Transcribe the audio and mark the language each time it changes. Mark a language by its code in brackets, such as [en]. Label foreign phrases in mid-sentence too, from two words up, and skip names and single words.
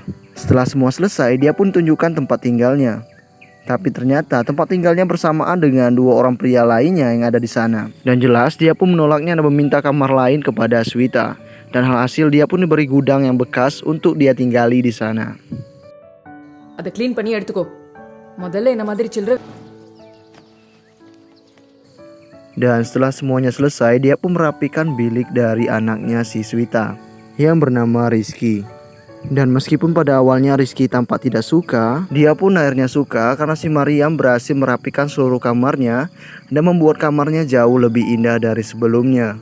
[id] Setelah semua selesai, dia pun tunjukkan tempat tinggalnya. Tapi ternyata tempat tinggalnya bersamaan dengan dua orang pria lainnya yang ada di sana. Dan jelas dia pun menolaknya dan meminta kamar lain kepada Swita. Dan hasil dia pun diberi gudang yang bekas untuk dia tinggali di sana. [ta] அதை க்ளீன் பண்ணி எடுத்துக்கோ. முதல்ல என்ன மாதிரி சில்லற. [id] Dan setelah semuanya selesai, dia pun merapikan bilik dari anaknya si Swita yang bernama Rizky. Dan meskipun pada awalnya Rizky tampak tidak suka, dia pun akhirnya suka karena si Mariam berhasil merapikan seluruh kamarnya dan membuat kamarnya jauh lebih indah dari sebelumnya.